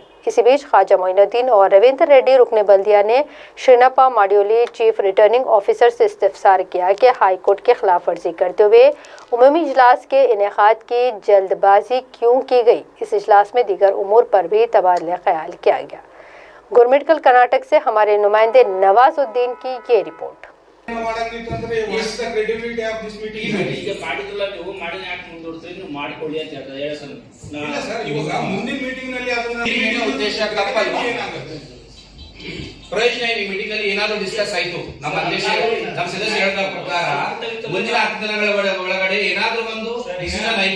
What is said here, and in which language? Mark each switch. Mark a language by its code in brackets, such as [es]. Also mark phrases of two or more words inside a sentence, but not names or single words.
[ur] اسی بیچ خواجہ معین الدین اور رویندر ریڈی رکن بلدیہ نے سرینپا ماڈیولی [en] chief returning officer [ur] سے استفسار کیا کہ [en] high court [ur] کی خلاف ورزی کرتے ہوئے عمومی اجلاس کے انعقاد کی جلد بازی کیوں کی گئی. اس اجلاس میں دیگر امور پر بھی تبادلہ خیال کیا گیا. گرمٹکل کرناٹک سے ہمارے نمائندے نوازالدین کی یہ رپورٹ. [kn] ಪ್ರಯೋಜನ ಈ ಮೀಟಿಂಗ್ ಅಲ್ಲಿ ಏನಾದರೂ ಡಿಸ್ಕಸ್ ಆಯಿತು ನಮ್ಮ ದೇಶ ನಮ್ಮ ಸದಸ್ಯರು ಹೇಳಿದ ಪ್ರಕಾರ ಮುಂದಿನ 10 ದಿನಗಳ ಒಳಗಡೆ ಏನಾದರೂ ಒಂದು ಡಿಸಿಷನ್ ಆಯಿತು